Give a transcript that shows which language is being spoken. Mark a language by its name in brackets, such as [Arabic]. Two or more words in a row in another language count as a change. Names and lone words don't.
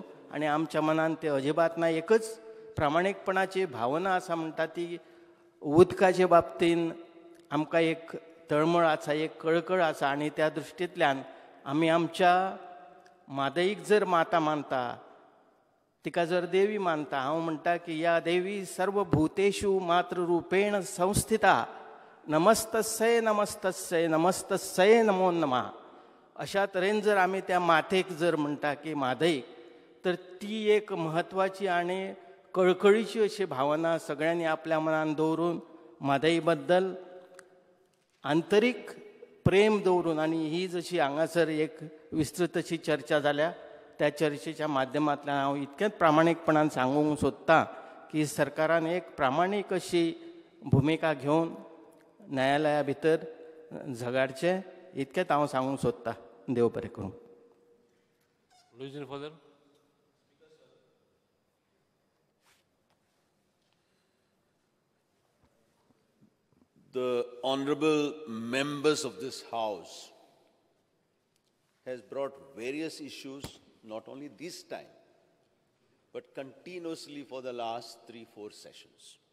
[Konkani] आनी आमच्या मनान ते अजिबात ना. एकच प्रामाणीकपणाची भावना आसा म्हणटा ती उदकाचे बाबतीन आमकां एक तळमळ आसा, एक कळकळ आसा. आनी त्या दृश्टींतल्यान आमी आमच्या मादईक जर माता मानता, तिका जर देवी मानता, हांव म्हणटा की [Sanskrit] या देवी सर्वभूतेषु मातृरूपेण संस्थिता, नमस्तस्यै नमस्तस्यै नमस्तस्यै नमो नमः. [Konkani] अशा तरेन जर आमी त्या मातेक जर म्हणटा की मादईक, तर ती एक म्हत्वाची आनी कळकळीची अशी भावना सगळ्यांनी आपल्या मनान दवरून म्हादई बद्दल आंतरीक प्रेम दवरून, आनी ही जशी हांगासर एक विस्तृत अशी चर्चा जाल्या, त्या चर्चेच्या माध्यमांतल्यान हांव इतकेंच प्रामाणीकपणान सांगूंक सोदतां की सरकारान एक प्रामाणीक अशी भुमिका घेवन न्यायालया भितर झगडचें, इतकेंच हांव सांगूंक सोदतां. देव बरें करूं. [English] Further. The honorable members of this house has brought various issues, not only this time, but continuously for the last 3-4 sessions.